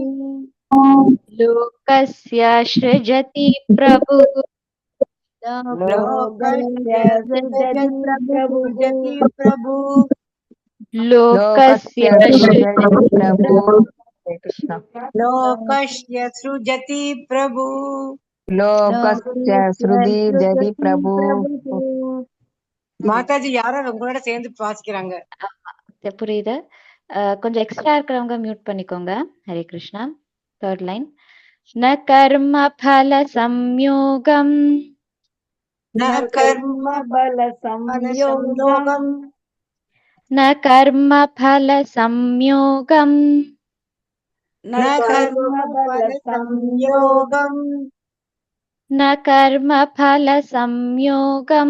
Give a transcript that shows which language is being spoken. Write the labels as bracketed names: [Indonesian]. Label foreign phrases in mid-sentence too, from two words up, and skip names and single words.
[Sanskrit] लोकस्य सृजति प्रभुः लोकस्य सृजति प्रभु लोकस्य सृजति हरे कृष्ण लोकस्य सृजति प्रभु लोकस्य सृति जति प्रभु [Tamil] மாதாஜி யாரோ உங்களோட சேர்ந்து வாசிக்கிறாங்க. புரியுது. கொஞ்சம் எக்ஸ்ட்ரா இருக்கிறவங்க மியூட் பண்ணிக்கோங்க. ஹரே கிருஷ்ணா. [English] third line. [Sanskrit] न कर्म फल संयोगम् न कर्म बल संयोगम न कर्म फल संयोगम न कर्म बल संयोगम न कर्म फल संयोगम